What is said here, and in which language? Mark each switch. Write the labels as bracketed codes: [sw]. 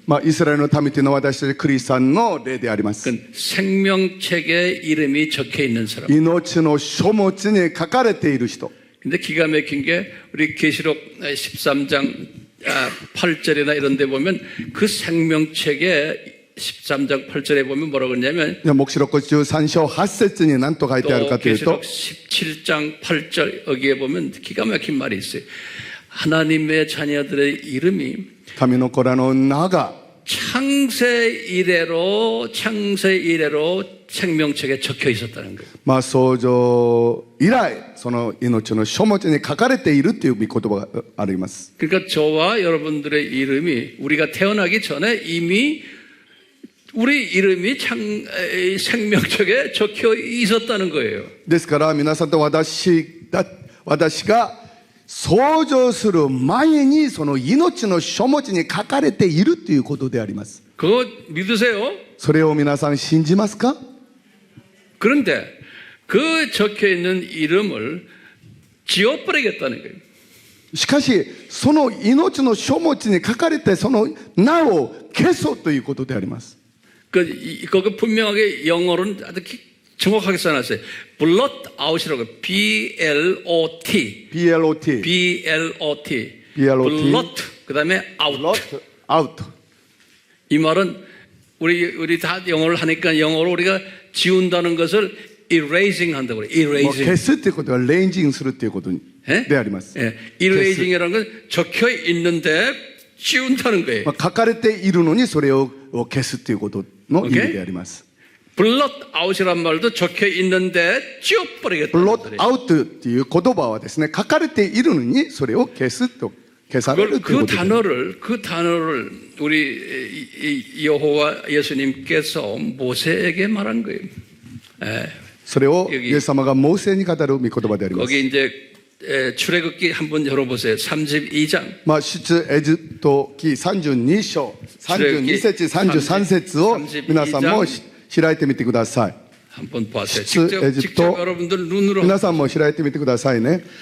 [ja] イスラエルの民というのは私たちクリスチャンの例であります。 [ko] 그 생명책에 이름이 적혀 있는 사람. [ja] 命の書物に書かれている人。 [ko] 근데 기가 막힌 게 우리 계시록 13장 8절이나 이런 데 보면 그 생명책에 13장 8절에 보면 뭐라고 했냐면 [ja] 黙示録13章8節に何と書いてある [ko] 또 [ja] かというと [ko] 계시록 17장 8절 여기에 보면 기가 막힌 말이 있어요. 하나님의 자녀들의 이름이 [ja] 神の子らの名が [ko] 창세 이래로 생명책에 적혀 있었다는 거예요. [ja] 創造以来その命の書物に書かれているという御言葉があります。 [ko] 그러니까 저와 여러분들의 이름이 우리가 태어나기 전에 이미 우리 이름이 생명책에 적혀 있었다는 거예요. [ja] ですから皆さんと私が創造する前にその命の書物に書かれているということであります。 [ko] 그거 믿으세요? [ja] それを皆さん信じますか？ [ko] 그런데 그 적혀 있는 이름을 지워버리겠다는 거예요. [ja] しかしその命の書物に書かれてその名を消そうということであります。 [ko] 그거 분명하게 영어로는 아주 정확하게 써놨어요. [en] blot out 이라고 B-L-O-T. BLOT. B-L-O-T. BLOT. blot. [ko] 그 다음에 [en] out. out. [ko] 이 말은 우리 다 영어를 하니까 영어로 우리가 지운다는 것을 erasing 한다고 그래요. [ja] もう [en] erasing. [ja] 消すということはレンジングするということえであります。 [ko] 예, erasing이라는 건 적혀 있는데 지운다는 거예요. [ja] まあ書かれているのにそれを消すということの意味であります。 [ko] blot out이란 말도 적혀 있는데 지워버리겠다. [ja] ブロットアウトっていう言葉はですね、書かれているのにそれを消すと、消されるということです。 [ko] 그 단어를 우리 여호와 예수님께서 모세에게 말한 거예요. 예. [ja] それをイエス様がモーセに語る御言葉であります。 [ko] 거기 이제 출애굽기 한번 열어보세요. 32장. [ja] まあ出エジプト記32章、32節、33節を皆さんも開いてみてください。 [ko] 한번 보세요. [ja] 出エジプト [ko] 직접 여러분들 눈으로 [ja] 皆さんも開いてみてくださいね。